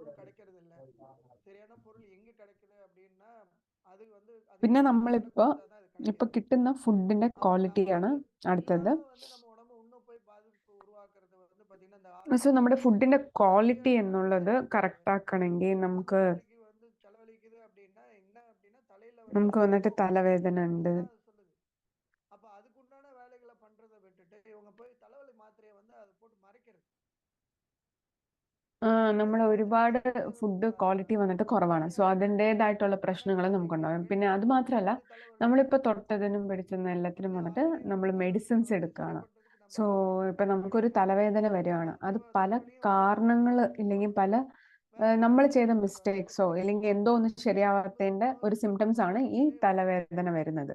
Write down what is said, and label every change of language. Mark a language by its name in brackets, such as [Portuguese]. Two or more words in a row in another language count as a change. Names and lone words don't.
[Malayalam] പിന്നെ നമ്മളിപ്പോ ഇപ്പൊ കിട്ടുന്ന ഫുഡിന്റെ ക്വാളിറ്റിയാണ് അടുത്തത്. സോ നമ്മുടെ ഫുഡിന്റെ ക്വാളിറ്റി എന്നുള്ളത് കറക്റ്റ് ആക്കണമെങ്കിൽ നമുക്ക് വന്നിട്ട് തലവേദന ഉണ്ട്. [Tamil] அப்ப அதுக்குண்டான வேலைகளை பண்றதை விட்டுட்டு இவங்க போய் தலைவலி மாத்திரையை வந்து அதை போட்டு மறைக்கிறது. [Malayalam] നമ്മൾ ഒരുപാട് [English] food quality [Malayalam] വന്നിട്ട് കുറവാണ്. സോ അതിൻ്റെതായിട്ടുള്ള പ്രശ്നങ്ങൾ നമുക്കുണ്ടാകും. പിന്നെ അത് മാത്രമല്ല, നമ്മളിപ്പോൾ തൊട്ടതിനും പിടിച്ചതിനും എല്ലാത്തിനും വന്നിട്ട് നമ്മൾ മെഡിസിൻസ് എടുക്കുകയാണ്. സോ ഇപ്പൊ നമുക്കൊരു തലവേദന വരികയാണ്, അത് പല കാരണങ്ങൾ ഇല്ലെങ്കിൽ പല നമ്മൾ ചെയ്ത മിസ്റ്റേക്സോ ഇല്ലെങ്കിൽ എന്തോ ഒന്ന് ശരിയാവാത്തതിന്റെ ഒരു സിംറ്റംസ് ആണ് ഈ തലവേദന വരുന്നത്.